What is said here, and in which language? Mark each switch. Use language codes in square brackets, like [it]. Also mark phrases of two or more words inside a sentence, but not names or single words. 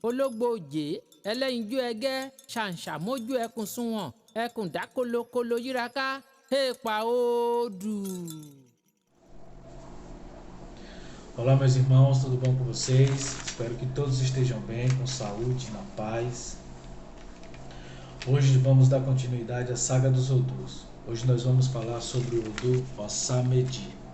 [yo] ológbòòjé ẹlẹ́yinjú ẹgẹ́ ṣàǹṣàmójú ẹkùn sunwọ̀n ẹkùn dá kolokolo yíraka èèpà òòdù. [pt] Olá, meus irmãos, tudo bom com vocês? Espero que todos estejam bem, com saúde, na paz. Hoje vamos dar continuidade à saga dos Odus. Hoje nós vamos falar sobre o Odu Osamedi.